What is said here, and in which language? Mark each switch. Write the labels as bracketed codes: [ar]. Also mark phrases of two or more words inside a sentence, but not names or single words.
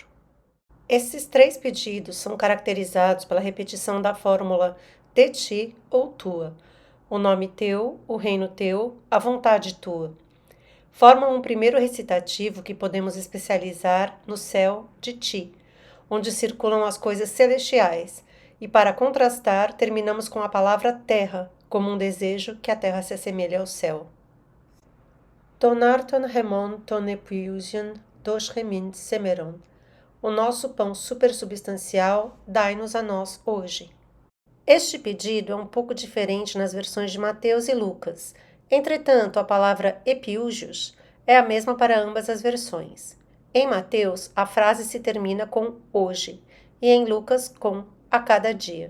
[pt] Esses três pedidos são caracterizados pela repetição da fórmula de ti ou tua, o nome teu, o reino teu, a vontade tua. Formam um primeiro recitativo que podemos especializar no céu de ti, onde circulam as coisas celestiais, e para contrastar terminamos com a palavra terra, como um desejo que a terra se assemelhe ao céu. [el] Τὸν ἄρτον ἡμῶν τὸν ἐπιούσιον δὸς ἡμῖν σήμερον. [pt] O nosso pão supersubstancial, dai-nos a nós hoje. Este pedido é um pouco diferente nas versões de Mateus e Lucas. Entretanto, a palavra epiúgios é a mesma para ambas as versões. Em Mateus, a frase se termina com hoje, e em Lucas com a cada dia.